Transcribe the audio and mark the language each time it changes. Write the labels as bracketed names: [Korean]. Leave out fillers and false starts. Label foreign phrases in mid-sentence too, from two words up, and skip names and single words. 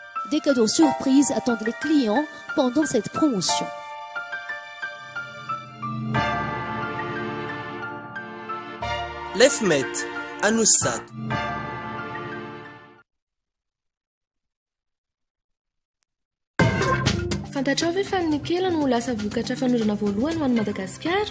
[French] Des cadeaux surprises attendent les clients pendant cette promotion. Lefmet, Anoussat. [Malagasy] Fantatrao ve fa ny kela no lasa vokatra fanorana voalohany ho an'i Madagasikara?